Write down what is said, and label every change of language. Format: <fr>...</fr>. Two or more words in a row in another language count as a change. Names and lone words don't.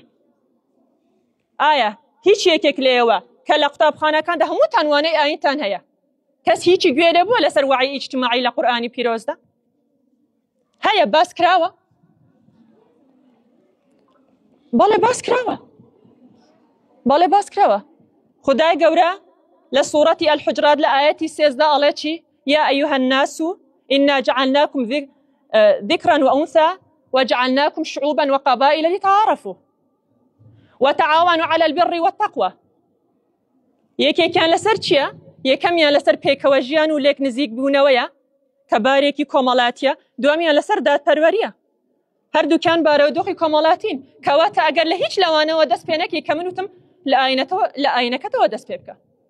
<ckb>ئایا هیچ یەکێک لێەوە کە لە قوتابخانەکاندا هەموو تانوانەی ئاینتان هەیە کەس هیچی گوێ لێبووە لەسەر وعی ئیجتیماعی لە قورئانی پیرۆزدا؟ هەیە باس کراوە؟ بەڵێ باس کراوە. بەڵێ باس کراوە. خودای گەورە لە سوورەتی ئەلحوجرات لە ئاەتی 13 ئەڵێ چی؟</ckb> <ar>یا ئەیها الناس إنا جعلناكم ذكرا وأنثى وجعلناكم شعوبا وقبائل لتعارفوا وتعاونوا على البر والتقوى.</ar> <ckb>یەکێکیان لەسەر چییە؟ یەکەمیان لەسەر پێکەوە ژیان و لێک نزیک بوونەوەیە کە بارێکی کۆمەڵایەتیە، دووەمیان لەسەر دادپەروەریە. هەردووکیان بارەودۆخی کۆمەڵایەتین کەواتە ئەگەر لە هیچ لەوانەوە دەست پێ نەکەی کە من وتم لە ئاینەکەتەوە دەست پێ بکە.</ckb>